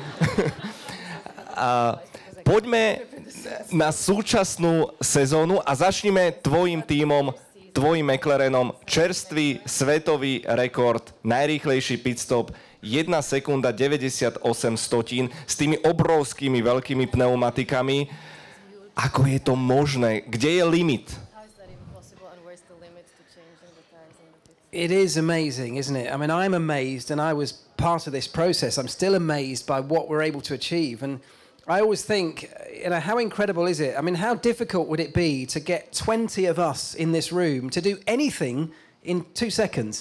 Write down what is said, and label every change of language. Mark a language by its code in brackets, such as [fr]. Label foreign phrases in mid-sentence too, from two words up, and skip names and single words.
[sk] Poďme na súčasnú sezónu a začneme tvojim tímom, tvojim McLarenom. Čerstvý svetový rekord, najrýchlejší pitstop, 1 sekunda 98 stotín s tými obrovskými veľkými pneumatikami. Ako je to možné? Kde je limit? [en] It is amazing, isn't it? I mean, I'm amazed, and I was part of this process. I'm still amazed by what we're able to achieve. And I always think, you know, how incredible is it? I mean, how difficult would it be to get 20 of us in this room to do anything in 2 seconds?